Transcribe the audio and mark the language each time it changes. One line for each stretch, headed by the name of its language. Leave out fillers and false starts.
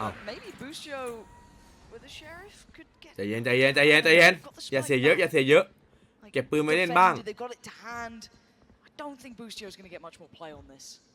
English: Maybe Bustio with the sheriff could get.
Thai: ใจเย็นอย่าเสียเยอะเก็บปืนไว้เล่นบ้าง
English: They've got it to hand. I don't think Bustio is going to get much more play on this.